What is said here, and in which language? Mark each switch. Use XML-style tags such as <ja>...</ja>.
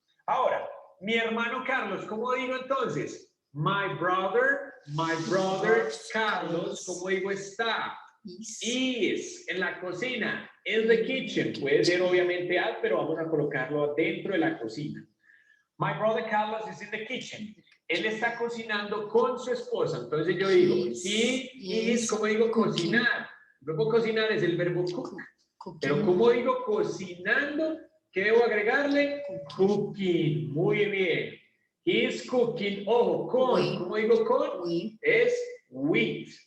<es>Ahora, mi hermano Carlos, ¿cómo digo entonces?</es> <en>My brother Carlos,</en> <es>¿cómo digo está? Is, en la cocina,</es> <en>in the kitchen.</en> <es>Puede ser obviamente at, pero vamos a colocarlo dentro de la cocina.</es> <en>My brother Carlos is in the kitchen.</en> <es>Él está cocinando con su esposa. Entonces yo digo,</es> <en>he is,</en> <es>¿cómo digo cocinar? El verbo cocinar es el verbo cook. Pero ¿cómo digo cocinando? ¿Qué debo agregarle? Cooking. Muy bien.</es> <en>He is cooking.</en> <es>Ojo, con. ¿Cómo digo con? Es with.</es>